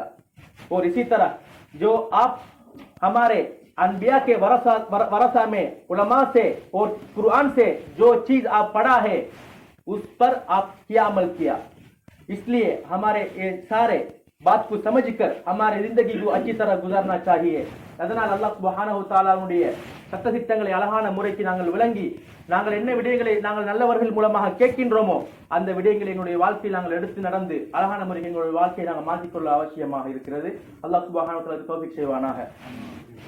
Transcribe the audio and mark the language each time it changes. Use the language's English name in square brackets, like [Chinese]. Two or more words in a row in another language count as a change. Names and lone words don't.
[Urdu] اور اسی طرح جو آپ ہمارے انبیا کے ورثہ میں علما سے اور قرآن سے جو چیز آپ پڑھا ہے اس پر آپ کیا عمل کیا. اس لیے ہمارے یہ سارے بات کو سمجھ کر ہمارے زندگی کو اچھی طرح گزارنا چاہیے. [Tamil] அதனால் [Arabic] الله سبحانه [Tamil] தஆலாவுடைய சட்டதிட்டங்களை அழகான முறைக்கு நாங்கள் விளங்கி நாங்கள் என்ன விடயங்களை நாங்கள் நல்லவர்கள் மூலமாக கேட்கின்றோமோ அந்த விடயங்களை எங்களுடைய வாழ்க்கையில் நாங்கள் எடுத்து நடந்து அழகான முறையில் எங்களுடைய வாழ்க்கையை நாங்கள் மாற்றிக்கொள்ள அவசியமாக இருக்கிறது. [Arabic] الله سبحانه وتعالى [Tamil] தௌஃபீக் செய்வானாக.